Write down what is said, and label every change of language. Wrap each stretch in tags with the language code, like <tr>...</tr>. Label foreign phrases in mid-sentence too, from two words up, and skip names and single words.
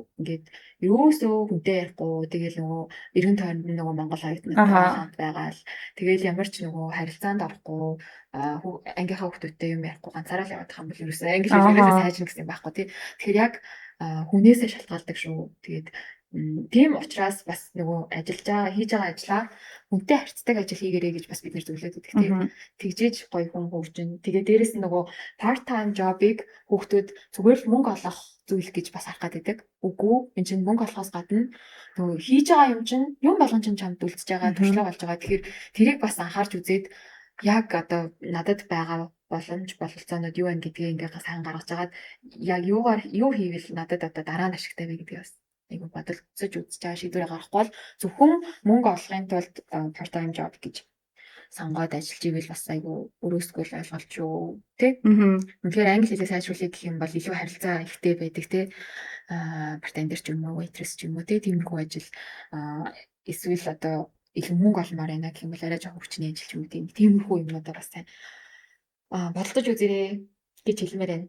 <mn>Ингээд юусөө хүнтэй ярихгүй тэгэл нөгөө эргэн тойронд нөгөө Монгол оюутнуудтай хамт байгаа л тэгэл ямар ч нөгөө харилцаанд орохгүй ангийнхаа хүүхдүүдтэй юм ярихгүй ганцаараа л явах юм бол ерөөсөө англи хэлээрээ сайжрах гэсэн юм байхгүй тий. Тэгэхээр яг хүнээсээ шалтгаалдаг шүү. Тэгээд тийм учраас бас нөгөө хийж байгаа ажлаа хүнтэй харьцдаг ажил хийгэрэй гэж бас бид нэр зөвлөд өгдөг тийм. Тэгжээж гоё хүн хөгжин. Тэгээ дээрэс нь нөгөө</mn> <en>part time job-</en> <mn>ыг хүүхдүүд зүгээр л мөнгө олох зүйл гэж бас харах гэдэг. Үгүй энэ чинь мөнгө олохоос гадна нөгөө хийж байгаа юм чинь юм болгон чинь чамд үлдчихэж байгаа туршлага болж байгаа. Тэгэхээр тэрийг бас анхаарч үзээд яг одоо надад байгаа боломж бололцоонууд юу вэ гэдгийг ингээ сайн гаргаж агаад яг юу хийвэл надад одоо дараа нь ашигтай вэ гэдгийг бас айгу бодолцож үзэж байгаа шийдвэрээ гаргахгүй бол зөвхөн мөнгө олохын тулд</mn> <en>part time job</en> <mn>гэж сонгоод ажиллаж ивэл бас айгу өрөөсгөл ойлголт шүү тий. Тэгэхээр англи хэлээ сайжруулах гэх юм бол илүү харилцаа ихтэй байдаг тий. Бартендер ч юм уу, waitress ч юм уу тий тиймэрхүү ажил эсвэл одоо илүү мөнгө олмоор байна гэх юм бол арай жоох хүчний ажил ч юм уу тиймэрхүү юмнуудаа бас сайн бодолцож үзээрэй гэж хэлмээр байна.</mn>